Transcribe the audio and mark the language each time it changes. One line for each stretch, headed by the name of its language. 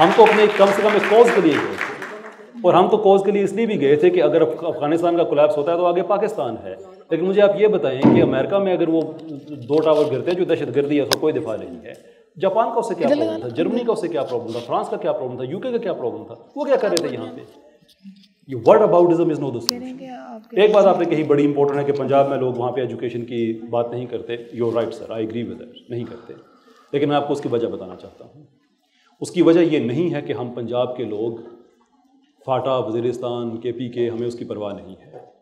Urdu: ہم تو اپنے کم سے کم ایک کوز کے لیے گئے تھے, اور ہم تو کوز کے لیے اس لیے بھی گئے تھے کہ اگر افغانستان کا کولیپس ہوتا ہے تو آگے پاکستان ہے. لیکن مجھے آپ یہ بتائیں کہ امریکہ میں اگر وہ 2 ٹاور گرتے ہیں جو دہشت گردی ہے, اس کا کوئی دفاع نہیں ہے. جاپان کا اس سے کیا پرابلم تھا, جرمنی کا اس سے کیا پرابلم تھا, فرانس کا کیا پرابلم تھا, UK کا کیا پرابلم تھا, وہ کیا کر رہے تھے یہاں پہ.
English: یہ word aboutism is no the solution.
Urdu: ایک بات آپ نے کہی بڑی امپورٹنٹ ہے کہ پنجاب میں لوگ وہاں پہ ایجوکیشن کی بات نہیں کرتے.
English: you are right sir, I agree with that,
Urdu: نہیں کرتے. لیکن میں آپ کو اس کی وجہ بتانا چاہتا ہوں. اس کی وجہ یہ نہیں ہے کہ ہم پنجاب کے لوگ فاٹا, وزیرستان, KP کے, ہمیں اس کی پرواہ نہیں ہے.